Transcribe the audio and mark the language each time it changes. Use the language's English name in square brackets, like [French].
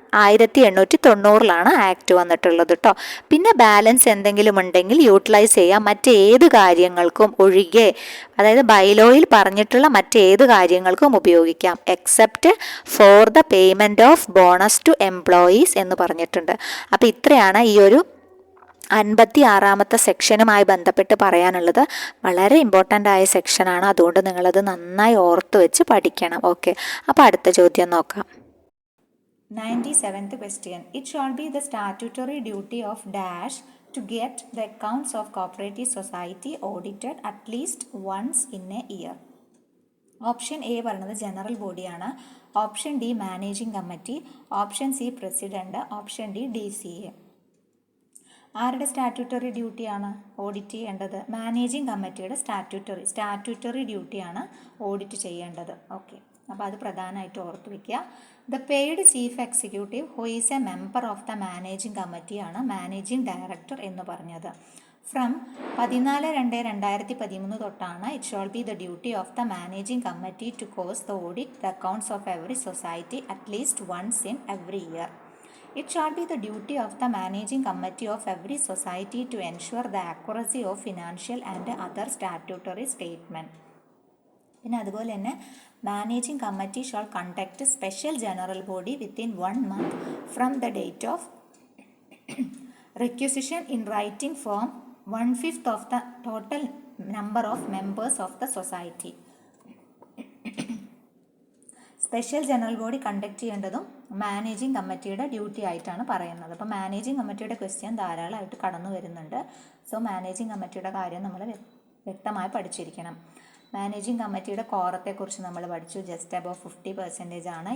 [Malayalam] 1890 act വന്നിട്ടുള്ളത് കേട്ടോ. പിന്നെ ബാലൻസ് എന്തെങ്കിലും ഉണ്ടെങ്കിൽ യൂട്ടിലൈസ് ചെയ്യാം മറ്റേത് കാര്യങ്ങൾക്കും ഒഴികെ, അതായത് ബൈലോയിൽ പറഞ്ഞിട്ടുള്ള മറ്റേത് കാര്യങ്ങൾക്കും ഉപയോഗിക്കാം [English] except for the payment of bonus to employees [Malayalam] എന്ന് പറഞ്ഞിട്ടുണ്ട്. അപ്പോൾ ഇത്രയാണ് ഈ ഒരു 56-ാമത്തെ സെക്ഷനുമായി ബന്ധപ്പെട്ട് പറയാനുള്ളത്. വളരെ ഇമ്പോർട്ടൻ്റ് ആയ സെക്ഷനാണ്, അതുകൊണ്ട് നിങ്ങളത് നന്നായി ഓർത്ത് വെച്ച് പഠിക്കണം. ഓക്കെ, അപ്പോൾ അടുത്ത ചോദ്യം നോക്കാം. [English] 97th question. It shall be the statutory duty of dash to get the accounts of cooperative society audited at least once in a year. [Malayalam] Option A പറയുന്നത് ജനറൽ ബോഡിയാണ്. Option D managing committee. Option C president. Option D DCA. ആരുടെ statutory ഡ്യൂട്ടിയാണ് audit ചെയ്യേണ്ടത്? Managing കമ്മിറ്റിയുടെ statutory ഡ്യൂട്ടിയാണ് audit ചെയ്യേണ്ടത്. Okay, അപ്പോൾ അത് പ്രധാനമായിട്ട് ഓർത്ത് വയ്ക്കുക. [English] the paid chief executive who is a member of the managing കമ്മിറ്റിയാണ് managing director [Malayalam] എന്ന് പറഞ്ഞത്. [English] from 14/2/2013 [Malayalam] തൊട്ടാണ് [English] It shall be the duty of the managing committee to cause the audit the accounts of every society at least once in every year. It shall be the duty of the managing committee of every society to ensure the accuracy of financial and other statutory statement. [Malayalam] പിന്നെ അതുപോലെ തന്നെ [English] Managing committee shall conduct special general body within 1 month from the date of requisition in writing form 1/5 of the total number of members of the society. [Malayalam] Special general body conduct ചെയ്യേണ്ടതും managing കമ്മിറ്റിയുടെ duty ആയിട്ടാണ് പറയുന്നത്. അപ്പോൾ managing കമ്മിറ്റിയുടെ question ധാരാളമായിട്ട് കടന്നു വരുന്നുണ്ട്. So managing കമ്മിറ്റിയുടെ കാര്യം നമ്മൾ വ്യക്തമായി പഠിച്ചിരിക്കണം. മാനേജിങ് കമ്മിറ്റിയുടെ കോറത്തെക്കുറിച്ച് നമ്മൾ പഠിച്ചു. ജസ്റ്റ് അബവ് 50% ആണ്.